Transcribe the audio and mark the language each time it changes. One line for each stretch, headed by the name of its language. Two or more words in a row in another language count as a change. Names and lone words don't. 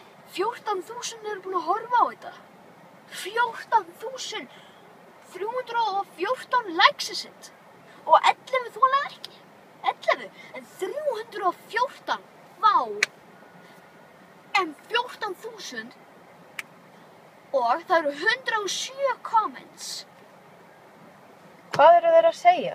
Icelandic: 14.000 eru búin að horfa á þetta.
English: 14.314 likes is it.
Icelandic: Og 11 þola ekki. 11, en 314, vá. En 14.000 og það eru 107 comments. Hvað eru þeir að segja?